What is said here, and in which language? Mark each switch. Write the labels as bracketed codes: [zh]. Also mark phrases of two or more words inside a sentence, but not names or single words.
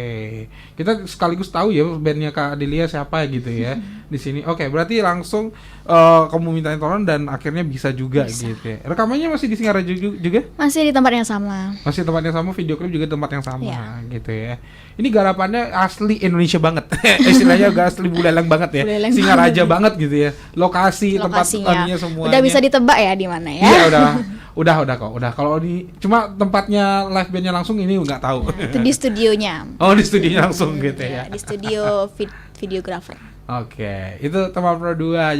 [id] Kita sekaligus tahu ya bandnya Kak Adelia siapa gitu ya di sini. Oke, berarti langsung kamu mintain tolong dan akhirnya bisa juga gitu ya. Rekamannya masih di Singaraja juga? Masih di tempat yang sama. Masih tempat yang sama, video klip juga tempat yang sama Iya. gitu ya. Ini garapannya asli Indonesia banget. Istilahnya gak asli Buleleng banget ya. Buleleng Singaraja banget. banget gitu ya. Lokasi, tempat Lokasinya ininya semuanya. udah bisa ditebak ya di mana ya. Iya, udah kok. Udah kalau di cuma tempatnya live bandnya langsung ini nggak tahu. Itu di studionya. Oh, di studionya langsung gitu ya. Di studio videographer. Oke, itu teman Pro 2.